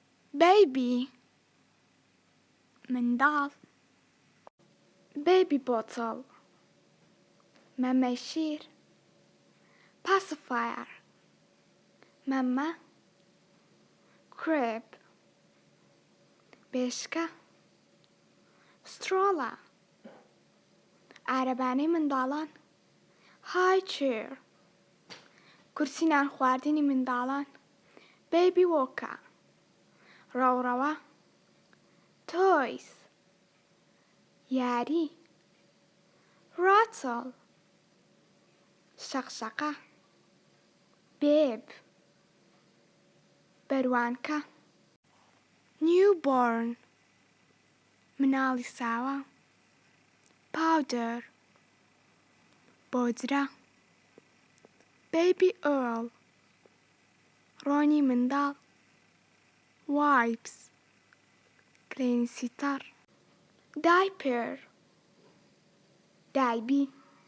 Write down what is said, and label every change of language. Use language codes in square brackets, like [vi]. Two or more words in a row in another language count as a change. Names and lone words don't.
[ckb] baby منداڵ [en] baby bottle [ckb] مەمەی شیر pacifier مەمە crib بێشکە stroller عارەبانەی منداڵان [en] high chair [ckb] کورسی نان خواردنی منداڵان [en] baby walker [ckb] ڕەوڕەوە toys یاری rattle شەقشەقە bib بەروانکە newborn مناڵی ساوە powder بۆجرە [en] baby earl [ckb] ڕۆنی منداڵ wipes کرێنی سیتەڕ diaper دایبی